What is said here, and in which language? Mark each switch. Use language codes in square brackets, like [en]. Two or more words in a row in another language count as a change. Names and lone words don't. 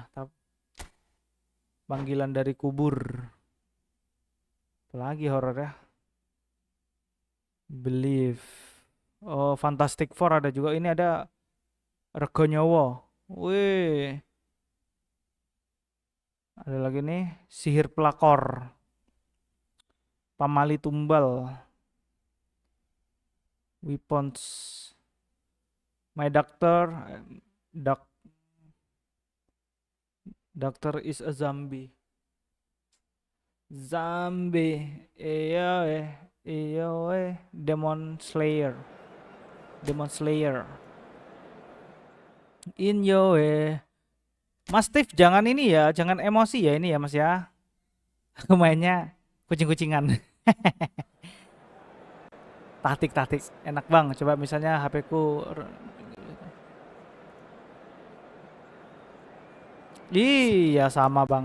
[id] Panggilan dari kubur. Apalagi horor ya. Believe. Oh Fantastic Four ada juga. Ini ada Rego Nyowo. Wih. Ada lagi nih Sihir Pelakor. Pamali Tumbal. Weapons. [en] My Doctor. Doctor is a zombie. [id] Zombie. Iya Demon Slayer. [en] Demon Slayer. In your way. [id] Mas Steve jangan ini ya, jangan emosi ya ini ya Mas ya. Aku mainnya kucing-kucingan. Taktik enak bang. Coba misalnya HP ku. Iya sama bang.